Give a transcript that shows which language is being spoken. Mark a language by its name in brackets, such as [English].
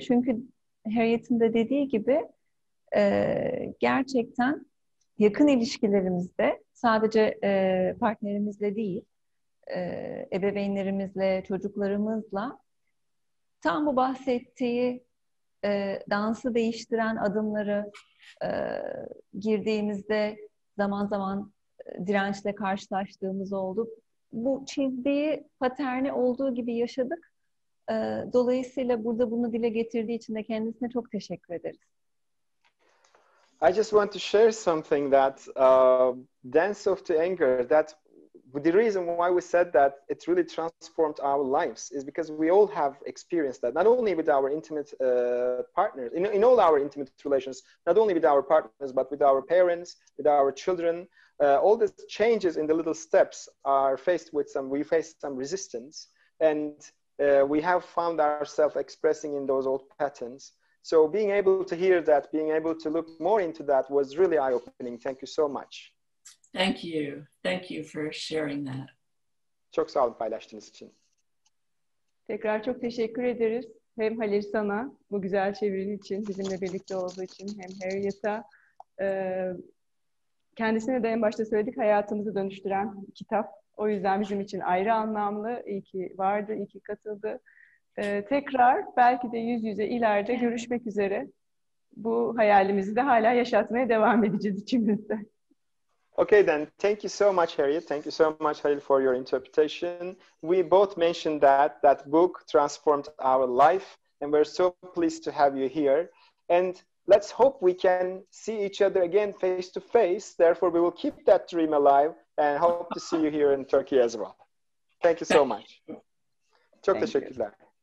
[Turkish] Çünkü Harriet'in de dediği gibi gerçekten yakın ilişkilerimizde sadece partnerimizle değil, ebeveynlerimizle, çocuklarımızla tam bu bahsettiği dansı değiştiren adımları girdiğimizde zaman zaman dirençle karşılaştığımız oldu. Bu çizdiği paterni olduğu gibi yaşadık. Dolayısıyla burada bunu dile getirdiği için de kendisine çok teşekkür ederiz. [English] I just want to share something that Dance of the Anger, that the reason why we said that it really transformed our lives is because we all have experienced that, not only with our intimate partners, in all our intimate relations, not only with our partners, but with our parents, with our children. All these changes in the little steps are we face some resistance, and we have found ourselves expressing in those old patterns. So being able to hear that, being able to look more into that was really eye-opening. Thank you so much. Thank you. Thank you for sharing that. [Turkish] Çok sağ olun paylaştığınız için. Tekrar çok teşekkür ederiz. Hem Halil sana bu güzel çevirin için, bizimle birlikte olduğu için, hem Harriet'a. Kendisine de en başta söyledik, hayatımızı dönüştüren kitap. O yüzden bizim için ayrı anlamlı. İyi ki vardı, iyi ki katıldı. Tekrar belki de yüz yüze ileride görüşmek üzere. Bu hayalimizi de hala yaşatmaya devam edeceğiz içimizde. [English] Okay, then. Thank you so much, Harriet. Thank you so much, Halil, for your interpretation. We both mentioned that book transformed our life, and we're so pleased to have you here. And let's hope we can see each other again face to face. Therefore, we will keep that dream alive and hope to see you here in Turkey as well. Thank you so much. [Turkish] Çok teşekkürler.